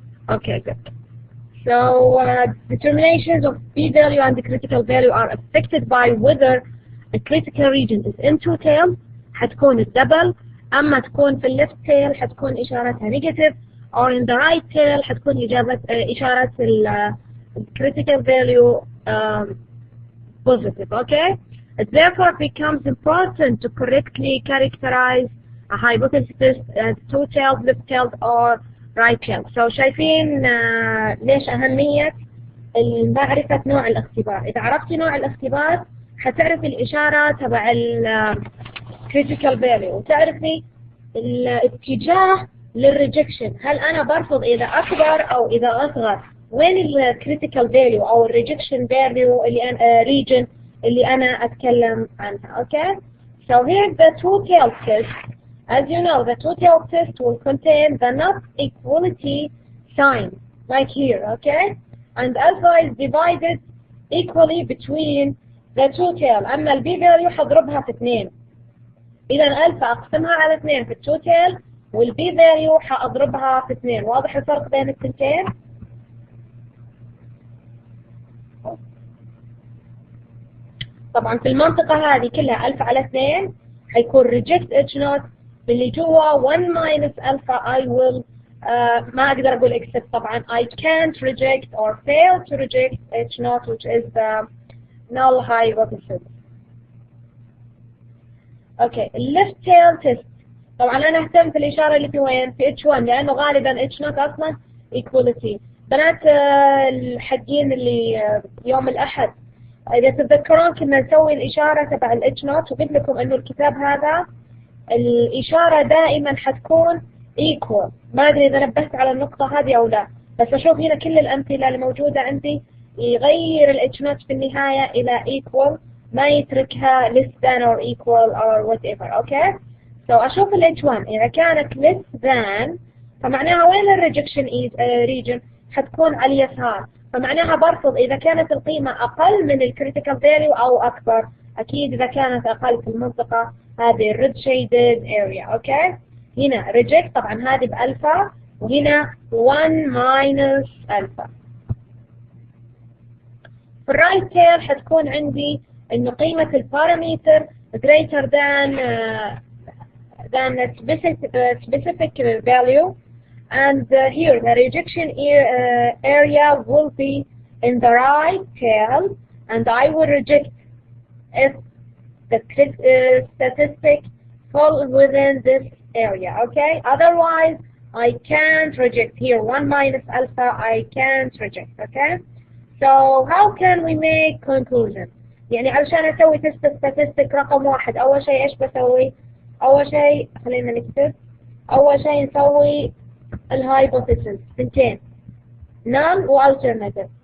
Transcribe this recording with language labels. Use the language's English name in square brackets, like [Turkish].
[English] Okay, good. So determinations of p value and the critical value are affected by whether a critical region is in two tails [Arabic] حتكون الدبل، أما تكون في الليفت [English] tail [Arabic] حتكون إشارتها [English] negative or in the right tail [Arabic] حتكون إشارة [English] critical value positive. Okay, it therefore becomes important to correctly characterize a hypothesis as two-tailed, left-tailed or right-tailed. So [Arabic] شايفين ليش أهمية معرفة نوع الاختبار. إذا عرفتي نوع الاختبار حتعرفي الإشارة تبع critical value وتعرفي الاتجاه للريجكشن، هل أنا برفض إذا أكبر أو إذا أصغر، وين الكريتيكال فاليو أو الريجكشن فاليو اللي أنا region اللي أنا أتكلم عنها. [English] Okay, so here's the two-tailed test. As you know, the two-tailed test will contain the not equality sign, like here. Okay, and alpha is divided equally between the two-tail. [Arabic] أما البي value حضربها في 2. إذا ألفا أقسمها على 2 في التوتال، والبي فاليو حأضربها في 2. واضح الفرق بين الثنتين؟ طبعا في المنطقة هذه كلها ألفا على 2 حيكون [English] reject H naught، [Arabic] باللي جوا 1 minus ألفا [English] I will [Arabic] ما أقدر أقول except طبعا [English] I can't reject or fail to reject H naught which is the null hypothesis. [Arabic] اوكي الليفت تيل تيست، طبعا انا اهتم في الاشاره اللي في وين؟ في H1 لانه غالبا H naught اصلا equality. بنات الحقين اللي يوم الاحد اذا تتذكرون كنا نسوي الاشاره تبع H naught، وقلت لكم انه الكتاب هذا الاشاره دائما حتكون equal. ما ادري اذا نبهت على النقطه هذه او لا، بس اشوف هنا كل الامثله اللي موجوده عندي يغير H naught في النهايه الى equal، ما يتركها [English] less than or equal or whatever. [Arabic] okay, so أشوف ال H1 إذا كانت less than فمعناها وين ال rejection region؟ حتكون على اليسار، فمعناها برفض إذا كانت القيمة أقل من ال critical value أو أكبر. أكيد إذا كانت أقل في المنطقة هذه [English] red shaded area. [Arabic] okay, هنا reject طبعا هذه بألفا، وهنا 1 minus ألفا. في الرايت تيل حتكون عندي إنه قيمة البارامتر [English] greater than a specific value, and here the rejection area will be in the right tail, and I will reject if the statistic falls within this area. Okay, otherwise I can't reject. Here 1 minus alpha I can't reject. Okay, so how can we make conclusion؟ [Arabic] يعني علشان أسوي تست statistic رقم 1 أول شيء إيش بسوي؟ أول شيء خلينا نكتب، أول شيء نسوي الهايبوثيسيس 2 null و alternative.